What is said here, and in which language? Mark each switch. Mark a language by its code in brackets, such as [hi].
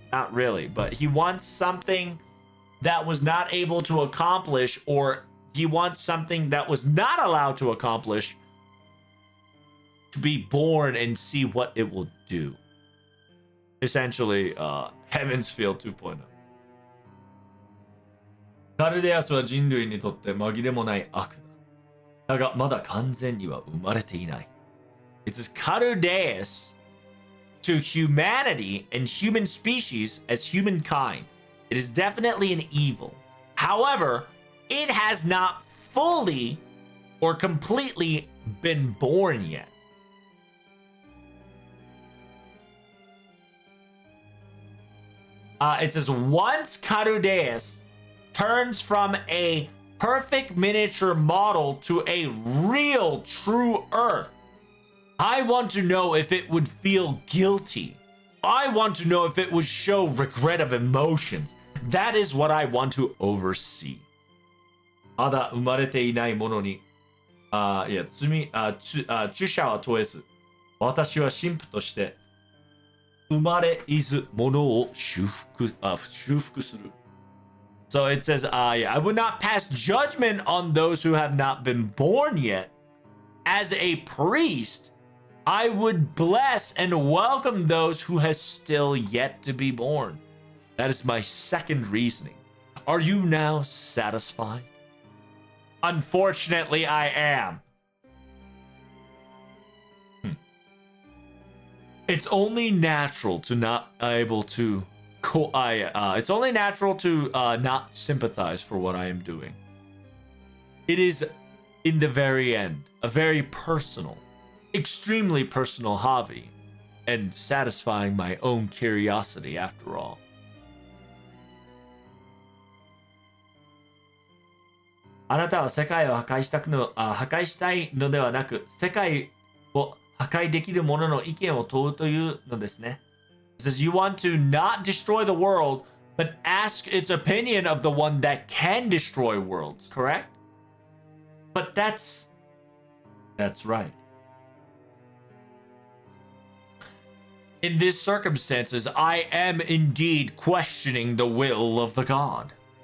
[en] Not really, but he wants something that was not able to accomplish, or he wants something that was not allowed to accomplish to be born and see what it will do. Essentially, Heaven's Field 2.0. [ja] カルデアスは人類にとって紛れもない悪だ。だがまだ完全には生まれていない。 [en] It says Karudeus to humanity and human species as humankind. It is definitely an evil. However, it has not fully or completely been born yet. It says, once Carudeus turns from a perfect miniature model to a real true Earth, I want to know if it would feel guilty. I want to know if it would show regret of emotions. That is what I want to oversee. [ja] まだ生まれていないものに、注射は問えず、私は神父として生まれいずものを修復する。 [en] So it says, I would not pass judgment on those who have not been born yet. As a priest, I would bless and welcome those who has still yet to be born. That is my second reasoning. Are you now satisfied? Unfortunately, I am. It's only natural to not able to it's only natural to not sympathize for what I am doing. It is, in the very end, a very personal, extremely personal hobby, and satisfying my own curiosity after all. [ja] あなたは世界を破壊したいのではなく、世界を破壊できる者の意見を問うというのですね。 [en] It says you want to not destroy the world, but ask its opinion of the one that can destroy worlds, correct? But that's right. In these circumstances, I am indeed questioning the will of the god.